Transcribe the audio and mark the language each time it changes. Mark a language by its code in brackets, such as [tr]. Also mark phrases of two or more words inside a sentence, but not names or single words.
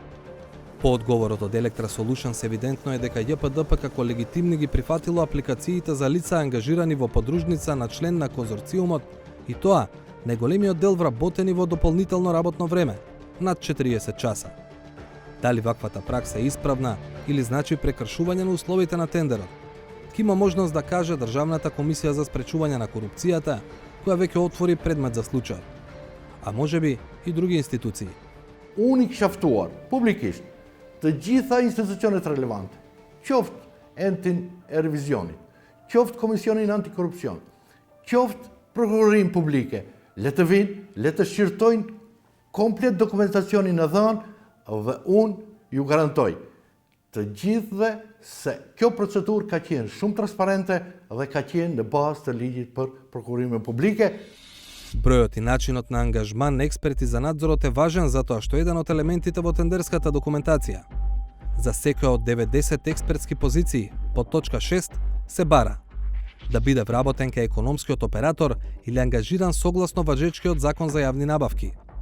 [mk] По одговорот од Electra Solutions евидентно е дека ЈПДП како легитимни ги прифатило апликациите за лица ангажирани во подружница на член на конзорциумот и тоа најголемиот дел вработени во дополнително работно време, над 40 часа. Дали ваквата пракса е исправна или значи прекршување на условите на тендерот? Ки има можност да каже Државната комисија за спречување на корупцијата, која веќе отвори предмет за случај. А можеби и други институции. [sq] Unë i këshaftuar publikisht të gjitha institucionet relevante, qoftë entin e revizionit, qoftë Komisionin Antikorrupsion, qoftë Prokurorin Publike, le të vinë, le të shqirtojnë komplet dokumentacionin e dhënë dhe unë ju garantoj të gjithëve se kjo procedurë ka qenë shumë transparente dhe ka qenë në bazë të ligjit për Prokurimin Publike. [mk] Бројот и начинот на ангажман на експерти за надзорот е важен затоа што еден од елементите во тендерската документација за секоја од 90 експертски позиции под точка 6 се бара да биде вработен кај економскиот оператор или ангажиран согласно важечкиот закон за јавни набавки.